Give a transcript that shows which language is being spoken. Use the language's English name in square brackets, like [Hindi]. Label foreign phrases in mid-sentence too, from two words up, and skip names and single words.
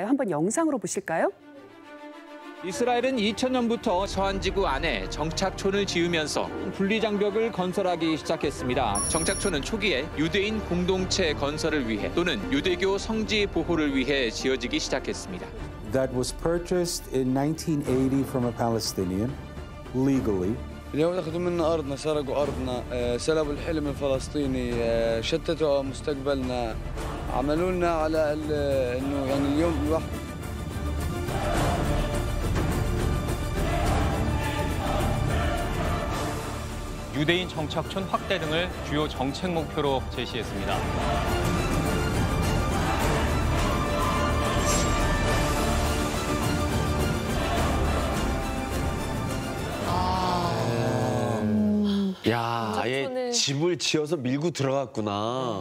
[Korean] 한번 영상으로 보실까요? 이스라엘은 2000년부터 서한지구 안에 정착촌을 지으면서 분리장벽을 건설하기 시작했습니다. 정착촌은 초기에 유대인 공동체 건설을 위해 또는 유대교 성지 보호를 위해 지어지기 시작했습니다. [English] That was purchased in 1980 from a Palestinian legally. [Arabic] اليوم أخذوا منا أرضنا سرقوا أرضنا سلبوا الحلم الفلسطيني شتتوا مستقبلنا عملوا لنا على إنه يعني اليوم الواحد [Korean] 유대인 정착촌 확대 등을 주요 정책 목표로 제시했습니다. 야, 아예 집을 지어서 밀고 들어갔구나.